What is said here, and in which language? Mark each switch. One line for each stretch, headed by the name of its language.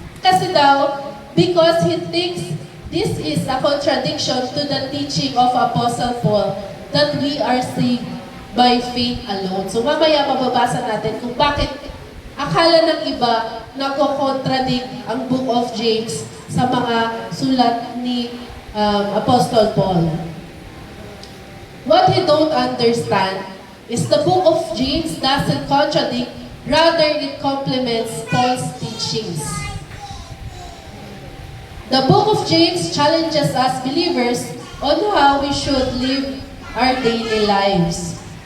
Filipino: Kasi daw,
English: because he thinks this is a contradiction to the teaching of Apostle Paul that we are saved by faith alone.
Filipino: So, mamaya mababasa natin kung bakit akala ng iba nagko-contradict ang Book of James sa mga sulat ni Apostle Paul.
English: What he don't understand is the Book of James doesn't contradict, rather it complements Paul's teachings. The Book of James challenges us believers on how we should live our daily lives.